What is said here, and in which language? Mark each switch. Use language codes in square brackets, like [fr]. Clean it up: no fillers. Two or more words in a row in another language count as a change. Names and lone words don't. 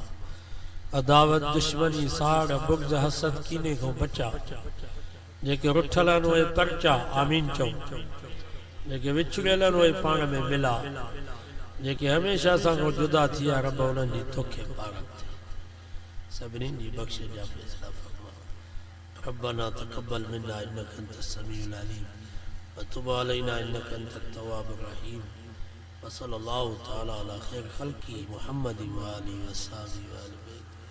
[sd] अदावत, दुश्मनी, साड़, बुग़्ज़, हसद, कीने को बचा। जेके रुठल आहिनि उहे परचा आमीन चऊं, जेके विछुड़ियल आहिनि उहे पाण में मिला, जेके हमेशह सां जुदा थी विया, रब उन्हनि जी तोखे पारत थिए। सभिनी जी बख़्श जा फ़ैसिला फरमा। [ar] ربنا تقبل منا إنك أنت السميع العليم وتب علينا إنك أنت التواب الرحيم وصلى الله تعالى على خير خلقه محمد وآله وصحبه و